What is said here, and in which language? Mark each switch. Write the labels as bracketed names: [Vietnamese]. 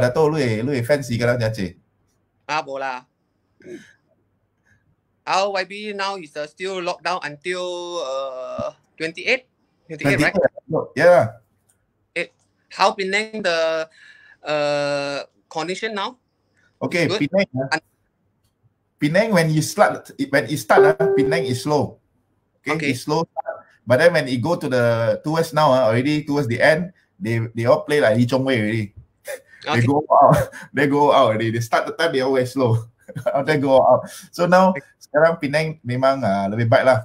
[Cantonese] Dato' 你 fancy 㗎啦，真係。冇啦。 [English] Our YB now is still locked down until 28, right? Yeah. How Penang the condition now? Okay, Penang when it start, Penang is slow. Okay. It's slow. But then when it go to the towards now, already towards the end, they all play like Lee Chong Wei already. Okay. They go out already. They start the time they always slow. They go out. So now [Malay] sekarang Penang memang lebih baik lah.